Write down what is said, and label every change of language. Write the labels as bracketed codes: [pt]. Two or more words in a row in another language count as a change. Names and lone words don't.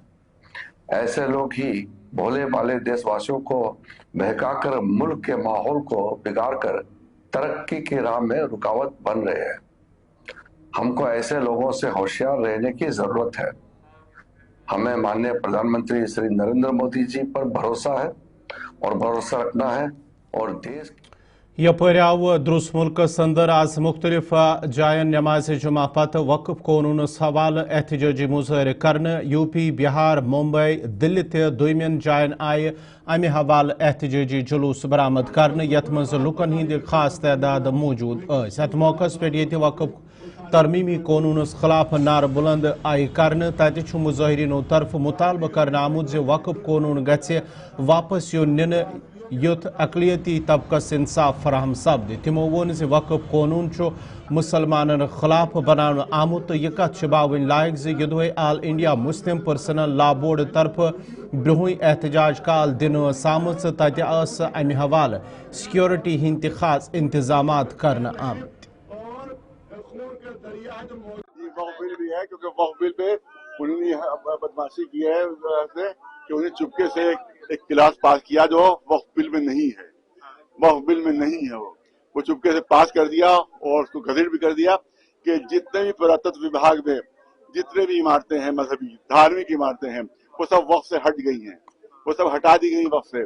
[hi] ऐसे लोग ही भोले भाले देशवासियों को बहकाकर मुल्क के माहौल को बिगाड़कर तरक्की की राह में रुकावट बन रहे हैं। हमको ऐसे लोगों से होशियार रहने की जरूरत है। हमें माननीय प्रधानमंत्री श्री नरेंद्र मोदी जी पर भरोसा है और भरोसा रखना है और देश [ks] यपर आव द्रुस मुल्कस अंदर आज मुख्तलिफ जायन नमाज जुमा पत वक्फ कानूनस हवाल एहतजाजी मुजाहरे करने यूपी, बिहार, मुंबई, दिल्ली ते दोयमन जायन आय अमे हवाल एहतजाजी जुलूस बरामद करने यथ मज लुकन हिंद खास तादाद मौजूद अत मौकस पे ये वक्फ तरमीमी कानूनस खिलाफ नार बुलंद आय करने तत मुजाहरीनो तरफ मुतालबा करना आमुत वक्फ कानून गछे वापस यो निन युथ अकलियती तबकस इंसाफ फराहम सपद। तमो वोन वक्फ कानून मुसलमानन खिलाफ बनान आमुत यह कत बावन लायक यदोह आल इंडिया मुस्लिम पर्सनल लॉ बोर्ड तरफ ब्रोह एहतजाज काल दिन आमुत तत अमि हवाल सिक्योरिटी हिंद खास इंतजाम करना आमुत। [hi] वक्फ बिल भी है, क्योंकि वक्फ बिल पे उन्होंने बदमाशी की है कि उन्हें चुपके से एक क्लास पास किया जो वक्फ बिल में नहीं है। वक्फ बिल में नहीं है, वो चुपके से पास कर दिया और उसको गजट भी कर दिया कि जितने भी पुरातत्व विभाग में जितने भी इमारतें हैं, मजहबी धार्मिक इमारतें हैं, वो सब वक्फ से हट गई हैं, वो सब हटा दी गई वक्फ से।